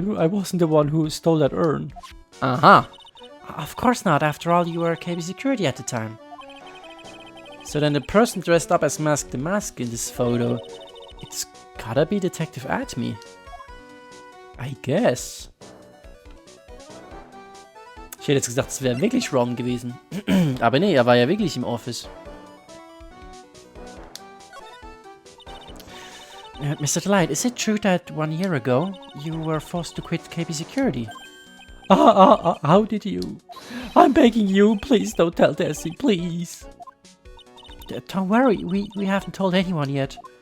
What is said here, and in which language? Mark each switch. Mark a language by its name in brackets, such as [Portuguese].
[English] I wasn't the one who stole that urn. Aha. Of course not. After all, you were KB security at the time. So then the person dressed up as Mask the Mask in this photo, it's gotta be Detective Atme. I guess. [German] Ich hätte jetzt gesagt, es wäre wirklich Ron gewesen. Aber nee, er war ja wirklich im Office. [English] Mr. Delight, is it true that 1 year ago you were forced to quit KB security? How did you? I'm begging you, please don't tell Desi, please. Don't worry, we haven't told anyone yet.